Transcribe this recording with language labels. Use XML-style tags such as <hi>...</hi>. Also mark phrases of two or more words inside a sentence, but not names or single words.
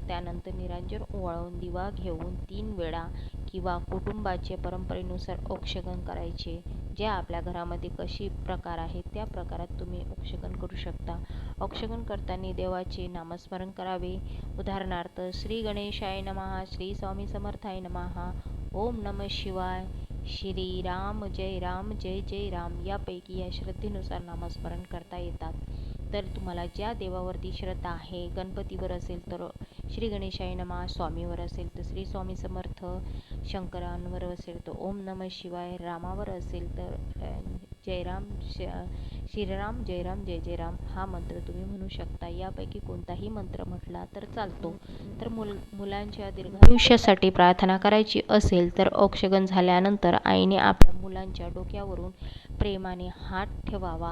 <mr>त्यानंतर निरांजन ओवाळून दिवा घेऊन 3 वेळा किंवा कुटुंबाच्या परंपरेनुसार औक्षगण करायचे. जे आपल्या घरामध्ये कशी प्रकार आहे त्या प्रकारात तुम्ही औक्षगण करू शकता. औक्षगण करताना देवाचे नामस्मरण करावे. उदाहरणार्थ</mr> <sa>श्री गणेशाय नमः, श्री स्वामी समर्थाय नमः, ओम नमः शिवाय, श्री राम जय जय राम</sa> <mr>यापैकी या श्रद्धेनुसार नामस्मरण करता येतात. तर तुम्हाला ज्या देवावरती श्रद्धा आहे, गणपतीवर असेल तर</mr> <sa>श्री गणेशाय नमः,</sa> <mr>स्वामीवर असेल तर श्री स्वामी समर्थ, शंकरांवर असेल तर</mr> <sa>ओम नमः शिवाय,</sa> <mr>रामावर असेल तर</mr> <sa>श्रीराम जय जय राम</sa> <mr>हा मंत्र तुम्ही म्हणू शकता. यापैकी कोणताही मंत्र म्हटला तर चालतो. तर मुलांच्या दीर्घायुष्यासाठी प्रार्थना करायची असेल तर औक्षगण झाल्यानंतर आईने आपल्या मुलांच्या डोक्यावरून प्रेमाने हात ठेवावा.</mr>